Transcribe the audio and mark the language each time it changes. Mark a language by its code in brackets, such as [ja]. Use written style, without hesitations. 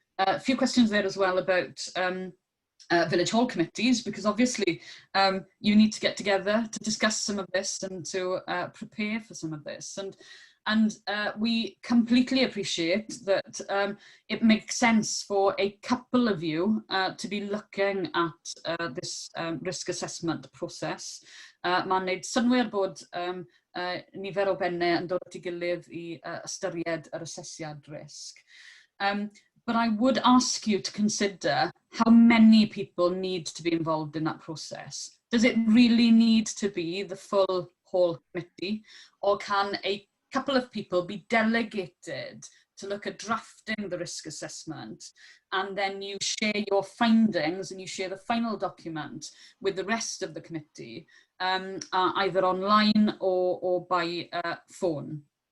[en] A few questions there as well about village hall committees, because obviously you need to get together to discuss some of this and to prepare for some of this. And we completely appreciate that it makes sense for a couple of you to be looking at this risk assessment process. [cy] Mae'n neud synwyr bod nifer o bennau yn dod at ei gilydd i ystyried yr asesiad risg. [en] But I would ask you to consider how many people need to be involved in that process. Does it really need to be the full whole committee, or can a couple of people be delegated to look at drafting the risk assessment, and then you share your findings and you share the final document with the rest of the committee, either online or by phone?